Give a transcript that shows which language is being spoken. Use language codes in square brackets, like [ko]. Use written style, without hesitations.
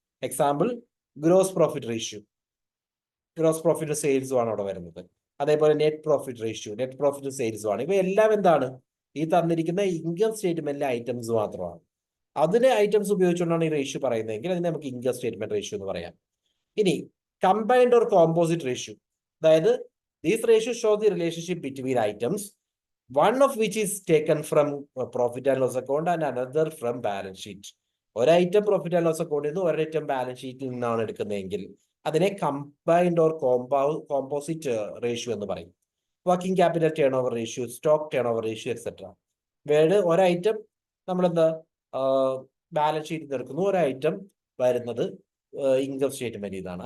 [ml] Example gross profit ratio, gross profit സെയിൽസും ആണ് അവിടെ വരുന്നത്. അതേപോലെ net profit ratio, net profit സെയിൽസും ആണ്. ഇവയെല്ലാം എന്താണ്? ഈ തന്നിരിക്കുന്ന ഇൻകം സ്റ്റേറ്റ്മെന്റിലെ ഐറ്റംസ് മാത്രമാണ്. അതിലെ ഐറ്റംസ് ഉപയോഗിച്ചുകൊണ്ടാണ് ഈ റേഷ്യോ പറയുന്നതെങ്കിൽ അതിനെ നമുക്ക് ഇൻകം സ്റ്റേറ്റ്മെന്റ് റേഷ്യോ എന്ന് പറയാം. ഇനി [en] combined or composite ratio, [ml] അതായത് [en] These ratio show the relationship between items, one of which is taken from profit and loss account and another from balance sheet. [ml] ഒരു ഐറ്റം പ്രോഫിറ്റ് ആൻഡ് ലോസ് അക്കൗണ്ടിൽ നിന്ന് ഒരൈറ്റം balance ഷീറ്റിൽ നിന്നാണ് എടുക്കുന്നതെങ്കിൽ അതിനെ combined or composite ratio എന്ന് പറയും. Working capital turn over ratio, stock turn over ratio etcetera. Word ഒരൈറ്റം നമ്മളെന്താ ബാലൻസ് ഷീറ്റിൽ നിന്ന് എടുക്കുന്നു, ഒരൈറ്റം വരുന്നത് ഇൻകം സ്റ്റേറ്റ്മെന്റ് ഇതാണ്.